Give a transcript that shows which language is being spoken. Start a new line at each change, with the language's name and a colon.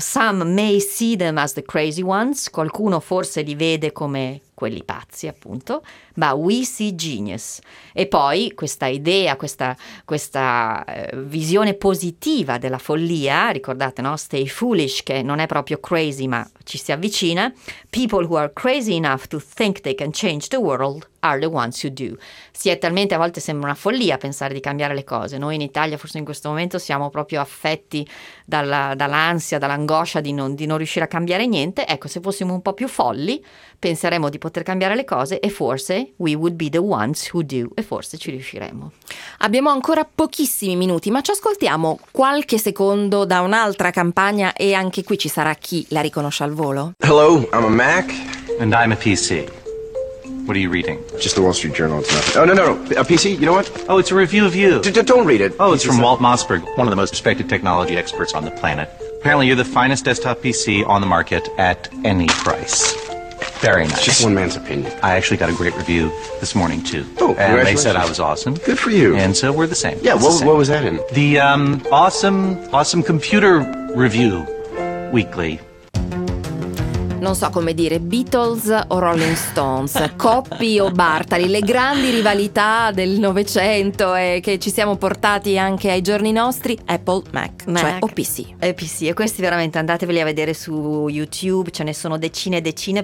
English: Some may see them as the crazy ones.
Italian: Qualcuno forse li vede come quelli pazzi, appunto, ma we see genius. E poi questa idea, questa visione positiva della follia, ricordate, no? Stay foolish, che non è proprio crazy, ma ci si avvicina.
English: People who are crazy enough to think they can change the world are the ones who do.
Italian: Si è talmente, a volte sembra una follia pensare di cambiare le cose. Noi in Italia forse in questo momento siamo proprio affetti dall'ansia, dall'angoscia di non riuscire a cambiare niente. Ecco, se fossimo un po' più folli, penseremmo di poter cambiare le cose e forse we would be the ones who do, e forse ci riusciremo. Abbiamo ancora pochissimi minuti, ma ci ascoltiamo qualche secondo da un'altra campagna, e anche qui ci sarà chi la riconosce al volo.
English: Hello, I'm a Mac. And I'm a PC. What are you reading? Just the Wall Street Journal. It's nothing. Oh, no. A PC? You know what? Oh, it's a review of you. Don't read it. Oh, it's from Walt Mossberg, one of the most respected technology experts on the planet. Apparently you're the finest desktop PC on the market at any price. Very nice. It's just one man's opinion. I actually got a great review this morning, too. Oh, and they said I was awesome. Good for you. And so we're the same. Yeah, what was that in? The awesome computer review weekly.
Italian: Non so come dire, Beatles o Rolling Stones, Coppi o Bartali, le grandi rivalità del Novecento e che ci siamo portati anche ai giorni nostri, Apple, Mac. Cioè OPC. OPC, e questi veramente andateveli a vedere su YouTube, ce ne sono decine e decine.